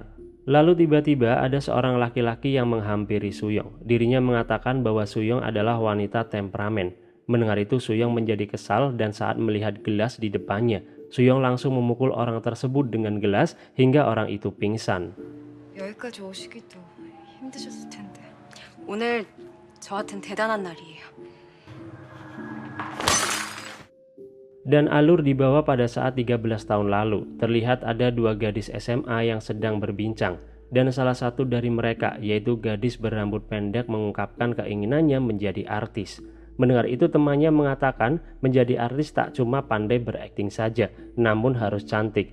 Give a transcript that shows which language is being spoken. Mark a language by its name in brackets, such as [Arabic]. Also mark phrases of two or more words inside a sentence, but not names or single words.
[Indonesian] Lalu tiba-tiba ada seorang laki-laki yang menghampiri Suyong. Dirinya mengatakan bahwa Suyong adalah wanita temperamen. Mendengar itu Suyong menjadi kesal dan saat melihat gelas di depannya, Suyong langsung memukul orang tersebut dengan gelas hingga orang itu pingsan. [Korean] 여기까지 오시기도 힘드셨을 텐데. 오늘 저한텐 대단한 날이에요. [Indonesian] Dan alur dibawa pada saat 13 tahun lalu. Terlihat ada dua gadis SMA yang sedang berbincang. Dan salah satu dari mereka, yaitu gadis berambut pendek, mengungkapkan keinginannya menjadi artis. Mendengar itu temannya mengatakan menjadi artis tak cuma pandai berakting saja, namun harus cantik.